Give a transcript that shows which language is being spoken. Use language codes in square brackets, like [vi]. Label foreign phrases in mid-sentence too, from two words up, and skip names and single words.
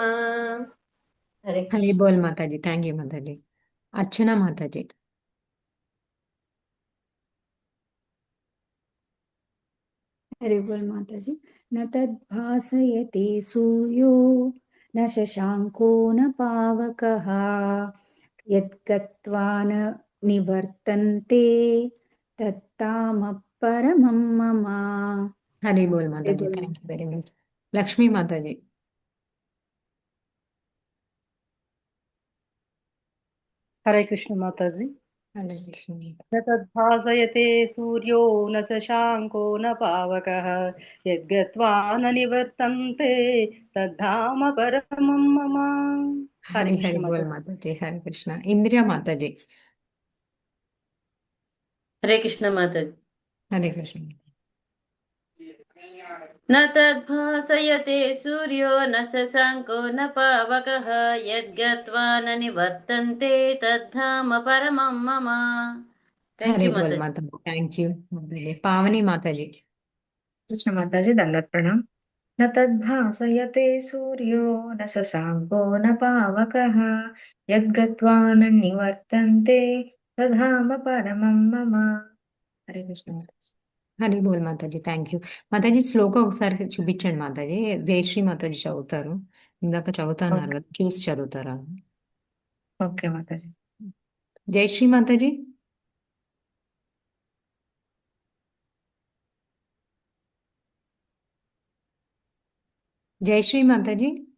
[hi] हरे हरि कृष्ण। बोल माताजी, [en] thank you [hi] माताजी। अर्चना माताजी। हरे बोल माता जी। [sa] न तद्भासयते सूर्यो न शशाङ्को न पावकः यद्गत्वा न निवर्तन्ते तत्तामः परमं मम। [hi] हरि बोल हरे माताजी, बोल [en] thank you very much. लक्ष्मी माताजी। [hi] हरे कृष्ण माता जी। हरे कृष्ण। [sa] न तद्भासयते सूर्यो न शशाङ्को न पावकः यद्गत्वा न निवर्तन्ते तद्धाम परमं मम। [hi] हरे हरि हरि कृष्ण बोल माता। माताजी, हरे कृष्ण। इंदिरा माताजी। हरे कृष्ण माता जी। हरे कृष्ण। [sa] न तद्भासयते सूर्यो न शशाङ्को न पावकः यद्गत्वा न निवर्तन्ते तद्धाम परमं मम। [hi] थैंक हरे यू बोल माता जी। माताजी, [en] thank you [hi] माताजी। पावनी माताजी। कृष्ण माताजी, दंडवत प्रणाम। [sa] न तद्भासयते सूर्यो न शशाङ्को न पावकः यद्गत्वा न निवर्तन्ते तद्धाम परमं मम। [hi] हरे कृष्ण माताजी। हरि बोल [te] మాతాజీ, [en] thank you [te] మాతాజీ. శ్లోకం ఒకసారి చూపించండి మాతాజీ. జయశ్రీ మాతాజీ చదువుతారు. ఇందాక చదువుతున్నారు ఓకే కదా, చూసి చదువుతారా? ఓకే మాతాజీ. జయశ్రీ మాతాజీ. జయశ్రీ మాతాజీ.